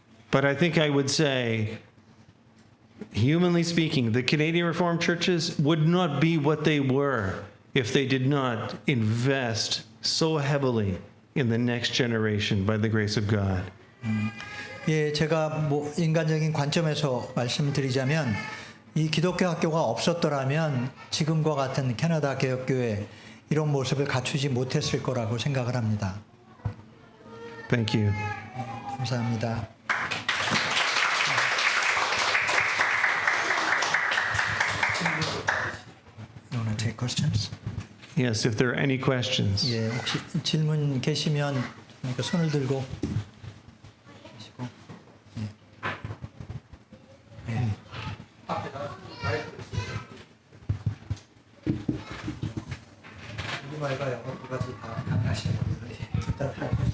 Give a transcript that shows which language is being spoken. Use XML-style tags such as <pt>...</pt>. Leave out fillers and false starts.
<en>But I think I would say, humanly speaking, the Canadian Reformed churches would not be what they were if they did not invest so heavily in the next generation by the grace of God.</en> <ko>예, 제가 뭐 인간적인 관점에서 말씀드리자면 이 기독교 학교가 없었더라면 지금과 같은 캐나다 개혁교회 이런 모습을 갖추지 못했을 거라고 생각을 합니다.</ko> <en>Thank you.</en> <ko>감사합니다.</ko> <en>You want to take questions? Yes, if there are any questions.</en> <ko>예, 혹시 질문 계시면 손을 들고 계시고. 예. 예. 우리말과 영어 두 가지 다 가능하시는 분들이 일단 할</ko>